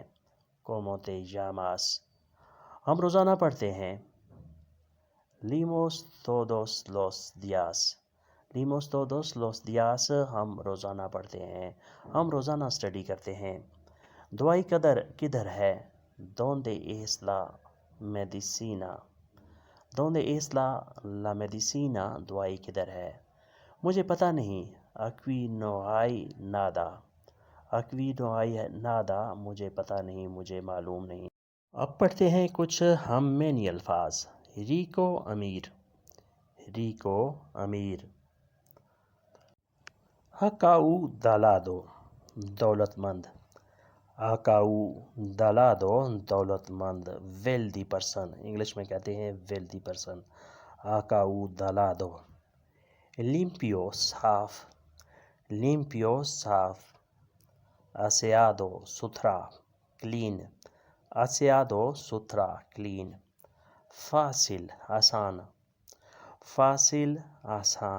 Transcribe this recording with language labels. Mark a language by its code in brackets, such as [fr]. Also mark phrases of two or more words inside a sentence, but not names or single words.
[es] ¿Cómo te llamas. [ur] ہم روزانہ پڑھتے ہیں. [es] Leemos todos los días. Leemos todos los días. [ur] ہم روزانہ پڑھتے ہیں. ہم روزانہ اسٹڈی کرتے ہیں. دوائی کدھر ہے. [es] ¿Dónde es la medicina. ¿Dónde es la medicina. [ur] دوائی کدھر ہے. مجھے پتہ نہیں. [es] Aquí no hay nada. Aquí no hay nada. [ur] مجھے پتہ نہیں. مجھے معلوم نہیں. اب پڑھتے ہیں کچھ ہم معنی الفاظ. ریکو امیر. ریکو امیر. اکاؤ دالادو دولت مند. اکاؤ دالادو دولت مند. [en] wealthy person. [ur] انگلش میں کہتے ہیں [en] wealthy person. [ur] اکاؤ دالادو. لیمپیو صاف. لیمپیو صاف. اسیادو ستھرا. کلین. اسیادو ستھرا. کلین. فاصل آسان. فاصل آسان.